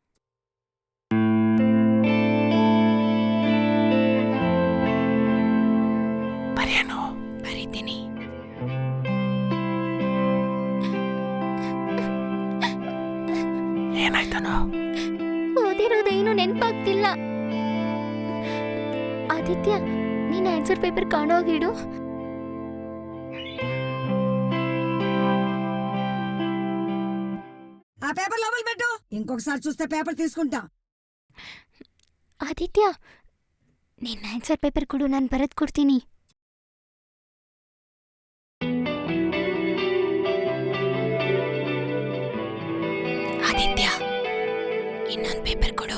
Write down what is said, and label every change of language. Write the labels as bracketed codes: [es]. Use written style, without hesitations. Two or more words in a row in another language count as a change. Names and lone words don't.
[kn] ಬರೆಯನು ಬರೀತೀನಿ. ಏನಾಯ್ತನೋ? ಓದಿರೋದೇನು ನೆನಪಾಗ್ತಿಲ್ಲ. ಆದಿತ್ಯ, ನೀನ್ [en] answer paper [kn] కాణోగిడు. [te] ఆ పేపర్ లోపల పెట్టు, ఇంకొకసారి చూస్తే పేపర్ తీసుకుంటా. [kn] ಆದಿತ್ಯ, ನಿನ್ನ [en] answer paper [kn] ಕೊಡು, ನಾನು ಬರೆದು ಕೊಡ್ತೀನಿ. ಆದಿತ್ಯ, ಇನ್ನೊಂದು ಪೇಪರ್ ಕೊಡು.